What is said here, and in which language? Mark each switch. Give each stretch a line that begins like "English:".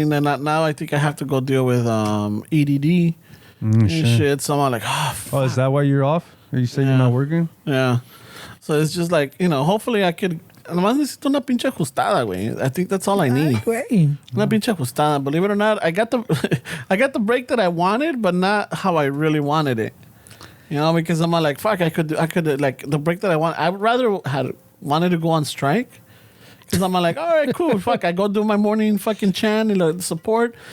English: And then now I think I have to go deal with EDD and shit. So I'm like, Oh, is that why you're off? You say you're not working? yeah. So it's just like, hopefully I could.
Spanish: Nomás necesito una pinche ajustada, güey.
English: I think that's all I need.
Spanish: Güey. Una pinche ajustada.
English: Believe it or not, I got the I got the break that I wanted, but not how I really wanted it. Because I'm like, fuck, I could like the break that I want. I would rather had wanted to go on strike. Because I'm like, all right, cool, fuck. I go do my morning fucking chant and the support.